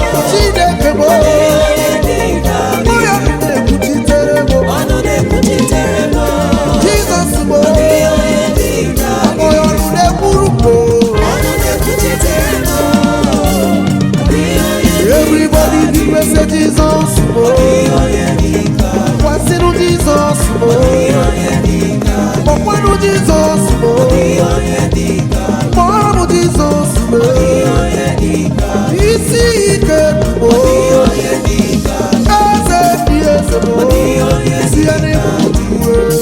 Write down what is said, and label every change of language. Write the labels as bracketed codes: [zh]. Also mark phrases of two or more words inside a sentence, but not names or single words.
[ig] Chineke m. Nwa ya na-ekwuchitere m. Ọnụ na-ekwuchitere m. Jizọs m. Ọ dịghị onye dị ka gị. Ọ ọnụ na-ekwuru m. Ọnụ na-ekwuchitere m. Ọ dịghị onye dị ka Everybody gị. [en] give me say, [ig] "Jesus m." Ọ dịghị onye dị ka gị. Kwasịnụ Jizọs m. Ọ dịghị onye dị ka gị. Kpọkwanụ Jizọs m. Ọ dịghị onye dị ka gị. Kpọrọ m Jizọs m. Ọ dịghị onye dị ka gị. Isi ike m. Ọ dịghị onye dị ka gị. Eze dị eze bụ Ọ dịghị onye isi ya n'ịbụ Chukwu.